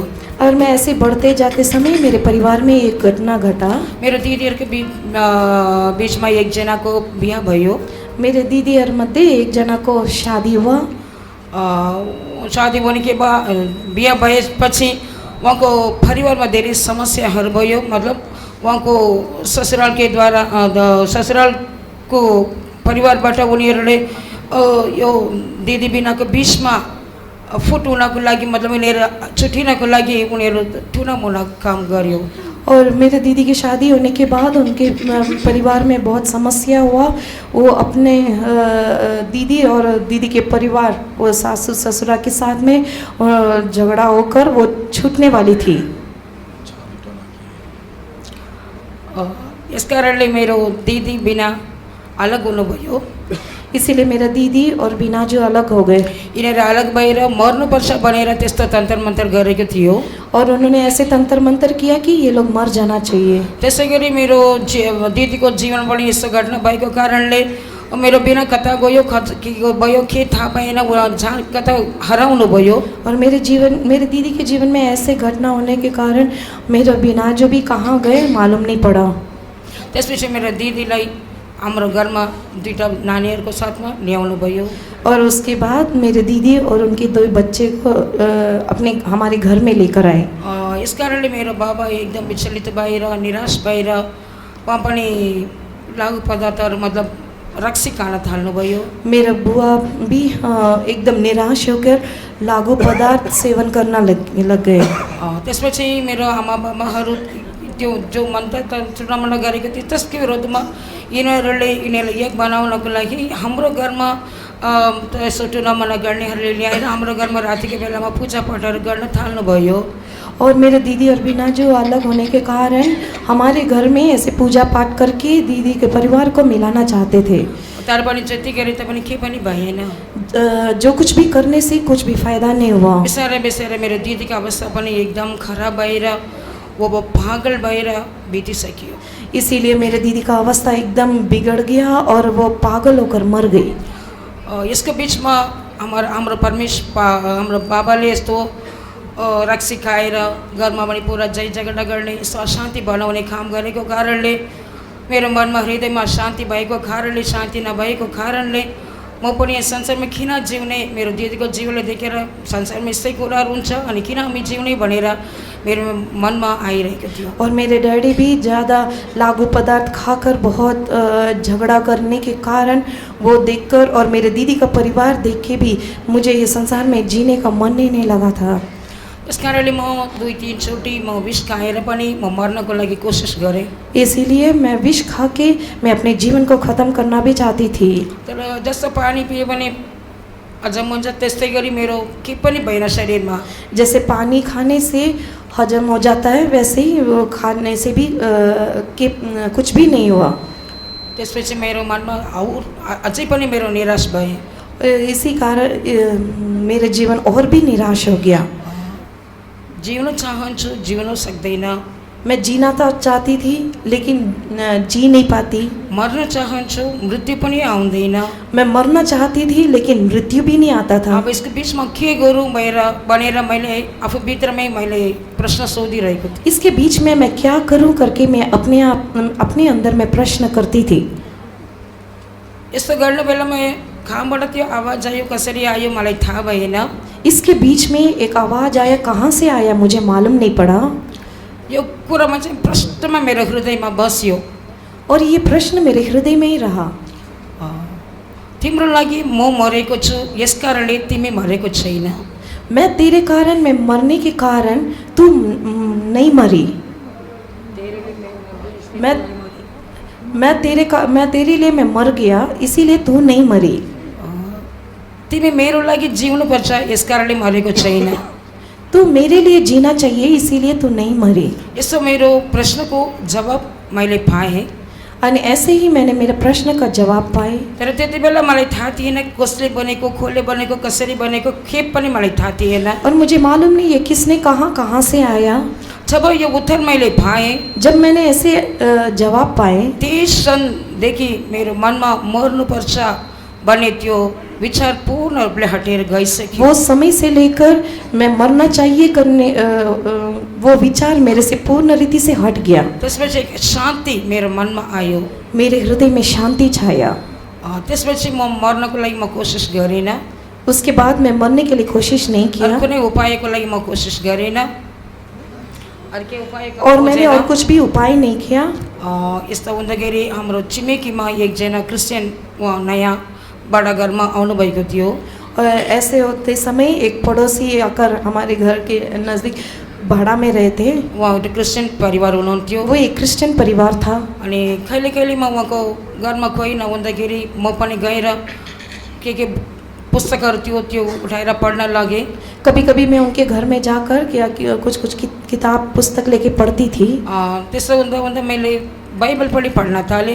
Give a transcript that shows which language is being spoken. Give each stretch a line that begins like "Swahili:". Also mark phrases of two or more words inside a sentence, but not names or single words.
Hindi: और मैं ऐसे बढ़ते जाते समय मेरे परिवार में एक घटना घटा।
Nepali: मेरो दिदीहरूको बीचमा एकजनाको बिहा भयो।
Hindi: मेरे
Nepali: दीदीहरु मध्ये एक जना
Hindi: को शादी हुआ। शादी होने के बाद
Nepali: बिहा भएपछि उहाँको परिवारमा धेरै समस्याहरू भयो। मतलब उहाँको ससुरालको परिवारबाट उनीहरूले यो दिदी बिनाको बिचमा फुट हुनको लागि, मतलब उनीहरू छुट्टिनको लागि उनीहरू टुनामुना काम गर्यो।
Hindi: और मेरे दीदी की शादी होने के बाद उनके परिवार में बहुत समस्या हुआ। वो अपने दीदी और दीदी के परिवार, वो सासू ससुरा के साथ में झगड़ा होकर वो छूटने वाली थी।
Nepali: इस कारणले मेरो दिदी बिना अलग हुनुभयो।
Hindi: इसीलिए मेरा दीदी और बिना जो अलग हो गए।
Nepali: यिनीहरू अलग भएर मर्नुपर्छ भनेर त्यस्तो तन्त्र मन्त्र गरेको थियो।
Hindi: और उन्होंने ऐसे तंत्र मंत्र किया कि ये लोग मर जाना चाहिए।
Nepali: त्यसै गरी मेरो दिदीको जीवन पनि यस्तो घटना भएको कारणले मेरो बिना कता गयो के भयो के थाहा पाएन, जहाँ कता हराउनु भयो।
Hindi: और मेरे दीदी के जीवन में ऐसे घटना होने के कारण मेरा बिना जो भी कहाँ गए मालूम नहीं पड़ा।
Nepali: त्यसपछि मेरो दिदीलाई हाम्रो घरमा दुईटा नानीहरूको साथमा ल्याउनु भयो।
Hindi: और उसके बाद मेरे दीदी और उनके 2 बच्चे को हमारे घर में लेकर आए।
Nepali: यस कारणले मेरो बाबा एकदम विचलित भएर निराश भएर उहाँ पनि लागु पदार्थहरू मतलब रक्सी खान थाल्नुभयो।
Hindi: मेरा बुआ भी एकदम निराश होकर लागू पदार्थ सेवन करना लग गए।
Nepali: त्यसपछि मेरो आमा बाबाहरू त्यो जो चुनावना गरेको थियो त्यसको विरोधमा यिनीहरूलाई एक बनाउनको लागि हाम्रो घरमा यसो टुनामना गर्नेहरूले ल्याएर हाम्रो घरमा रातिको बेलामा पूजापाठहरू गर्न थाल्नुभयो।
Hindi: और मेरे दीदी और बिना जो अलग होने के कारण हमारे घर में ऐसे पूजा पाठ करके दीदी के परिवार को मिलाना चाहते थे।
Nepali: तर पनि जति गरे पनि के पनि भएन।
Hindi: जो कुछ भी करने से कुछ भी फायदा नहीं हुआ।
Nepali: बिस्तारै बिस्तारै मेरो दिदीको अवस्था पनि एकदम खराब भएर वो पागल भएर बितिसक्यो।
Hindi: इसीलिए मेरे दीदी का अवस्था एकदम बिगड़ गया और वो पागल होकर मर गई।
Nepali: यसको बिचमा हाम्रो हाम्रो बाबाले यस्तो रक्सी खाएर घरमा पनि पुरा जय झगडा गर्ने यस्तो अशान्ति बनाउने काम गरेको कारणले मेरो मनमा हृदयमा शान्ति भएको कारणले शान्ति नभएको कारणले म पनि यस संसारमा किन जिउने, मेरो दिदीको जीवनले देखेर संसारमा यस्तै कुराहरू हुन्छ अनि किन हामी जिउने भनेर मेरो मनमा आइरहेको थियो।
Hindi: और मेरे डैडी भी ज़्यादा लागू पदार्थ खाकर बहुत झगड़ा करने के कारण वो देखकर और मेरे दीदी का परिवार देख के भी मुझे ये संसार में जीने का मन ही नहीं लगा था।
Nepali: यस कारणले म 2-3 चोटि म विष खाएर पनि म मर्नको लागि कोसिस गरेँ।
Hindi: इसीलिए मैं विष खा के मैं अपने जीवन को ख़त्म करना भी चाहती थी।
Nepali: तर जस्तो पानी पियो भने हजम हुन्छ त्यस्तै गरी मेरो के पनि भएन शरीरमा।
Hindi: जैसे पानी खाने से हजम हो जाता है वैसे ही वो खाने से भी कुछ भी नहीं हुआ।
Nepali: त्यसपछि मेरो मनमा अझै पनि मेरो निराश भए।
Hindi: इसी कारण मेरा जीवन और भी निराश हो गया।
Nepali: जिउन चाहन्छु जिउन सक्दैन।
Hindi: मैं जीना तो चाहती थी लेकिन जी नहीं पाती।
Nepali: मर्न चाहन्छु मृत्यु पनि आउँदैन।
Hindi: मैं मरना चाहती थी लेकिन मृत्यु भी नहीं आता था। अब इसको
Nepali: बीचमा के गरौँ भनेर मैले आफू भित्रमै मैले प्रश्न सोधिरहेको थिएँ।
Hindi: इसके बीच में मैं क्या करूं करके मैं अपने अंदर में प्रश्न करती थी।
Nepali: यस्तो गर्ने बेलामा कहाँबाट त्यो आवाज आयो कसरी आयो मलाई थाहा भएन।
Hindi: इसके बीच में एक आवाज़ आया, कहाँ से आया मुझे मालूम नहीं पड़ा।
Nepali: यो कुरामा चाहिँ प्रश्नमा मेरो हृदयमा बस्यो
Hindi: और ये प्रश्न मेरे हृदय में ही रहा।
Nepali: तिम्रो लागि म मरेको छु यसकारणले तिमी मरेको छैन।
Hindi: मैं तेरे कारण मैं मरने के कारण तू नहीं मरी। मैं तेरे लिए मैं मर गया इसीलिए तू नहीं मरी।
Nepali: तिमी मेरो लागि जिउनुपर्छ यसकारणले मरेको छैन।
Hindi: तू मेरे लिए जीना चाहिए इसीलिए तू नहीं मरी।
Nepali: यसो मेरो प्रश्नको जवाब मैले पाएँ।
Hindi: अनि ऐसे ही मैंने मेरे प्रश्न का जवाब पाए।
Nepali: तर त्यति बेला मलाई थाहा थिएन कसले बनेको खोले बनेको कसरी बनेको के पनि मलाई थाहा थिएन।
Hindi: और मुझे मालूम नहीं ये किसने कहाँ से आया।
Nepali: जब यो उत्तर मैले पाएँ,
Hindi: जब मैंने ऐसे जवाब पाए,
Nepali: त्यस क्षणदेखि मेरो मनमा मर्नुपर्छ भन्ने त्यो विचार पूर्ण रूपले हटेर गइसक्यो।
Hindi: वो समय से लेकर मैं मरना चाहिए करने वो विचार मेरे से पूर्ण रीति से हट गया।
Nepali: त्यसपछि एक शान्ति मेरो मनमा आयो।
Hindi: मेरे हृदय में शांति छाया।
Nepali: त्यसपछि म मर्नको लागि म कोसिस गरिनँ।
Hindi: उसके बाद मैं मरने के लिए कोशिश नहीं किया।
Nepali: कुनै उपायको लागि म कोसिस गरिनँ।
Hindi: और मैंने और कुछ भी उपाय नहीं किया।
Nepali: यस्तो हुँदाखेरि हाम्रो छिमेकीमा एकजना क्रिस्चियन उहाँ नयाँ बड़ा घरमा आउनुभएको थियो।
Hindi: ऐसे होते समय एक पड़ोसी आकर हमारे घर के नज़दीक भाड़ा में रहे थे।
Nepali: उहाँ एउटा क्रिस्चियन परिवार हुनुहुन्थ्यो।
Hindi: वो एक क्रिस्चियन परिवार था।
Nepali: अनि कहिले कहिले म उहाँको घरमा कोही नहुँदाखेरि म पनि गएर के पुस्तकहरू थियो त्यो उठाएर पढ्न लगे।
Hindi: कभी कभी मैं उनके घर में जाकर कुछ किताब पुस्तक लेके पढ़ती थी।
Nepali: त्यसो हुँदा हुँदा मैले बाइबल पढ्न थालेँ।